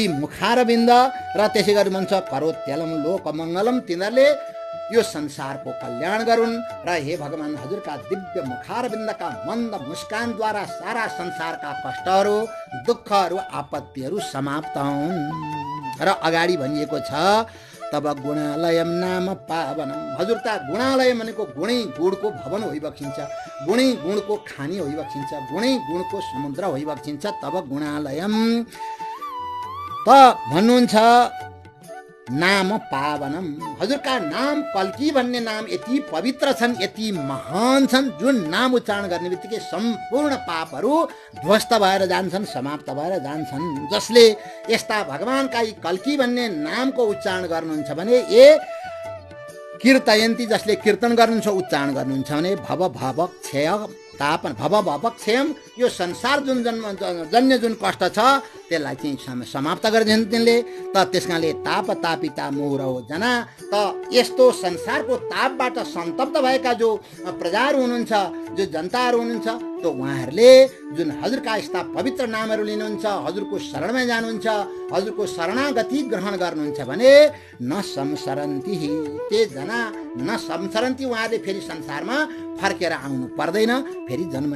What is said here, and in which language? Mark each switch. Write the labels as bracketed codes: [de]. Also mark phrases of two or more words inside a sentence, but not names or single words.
[ne] मुखारविन्द र त्यसै गरी भन्छ [sa] करोत्यलम लोकमङ्गलम [ne] तिनीहरूले यो संसारको कल्याण गरून् र हे भगवान हजुरका दिव्य मुखारविन्दका मन्द मुस्कानद्वारा सारा संसारका कष्टहरू दुःखहरू आपत्तिहरू समाप्त हुन् र अगाडि भनिएको छ [sa] तब गुणालयम नाम पावनम [ne] हजुरता गुणालय भनेको गुणै गुणको भवन होइबक्सिन्छ गुणै गुणको खानी होइबक्सिन्छ गुणै गुणको समुद्र होइबक्सिन्छ [sa] तब गुणालयम [ne] त भन्नुहुन्छ [sa] नाम पावनम [ne] हजुरका नाम कल्की भन्ने नाम यति पवित्र छन् यति महान छन् जुन नाम उच्चारण गर्ने बित्तिकै सम्पूर्ण पापहरू ध्वस्त भएर जान्छन् समाप्त भएर जान्छन् जसले यस्ता भगवानका यी कल्की भन्ने नामको उच्चारण गर्नुहुन्छ भने [sa] ए कीर्तयन्ती [ne] जसले कीर्तन गर्नुहुन्छ उच्चारण गर्नुहुन्छ भने [sa] भव भव क्षय तापन भव भव क्षयम [ne] यो संसार जुन जन्य जुन कष्ट छ त्यसलाई चाहिँ समाप्त गरिदिन्छ तिनले त त्यसकाले [sa] ताप तापिता मोहरौ जना [ne] त यस्तो संसारको तापबाट सन्तप्त भएका जो प्रजाहरू हुनुहुन्छ जो जनताहरू हुनुहुन्छ त्यो उहाँहरूले जुन हजुरका यस्ता पवित्र नामहरू लिनुहुन्छ हजुरको शरणमा जानुहुन्छ हजुरको शरणागति ग्रहण गर्नुहुन्छ भने [sa] न संसरन्ति ते जना न संसरन्ति [ne] उहाँहरूले फेरि संसारमा फर्केर आउनु पर्दैन फेरि जन्म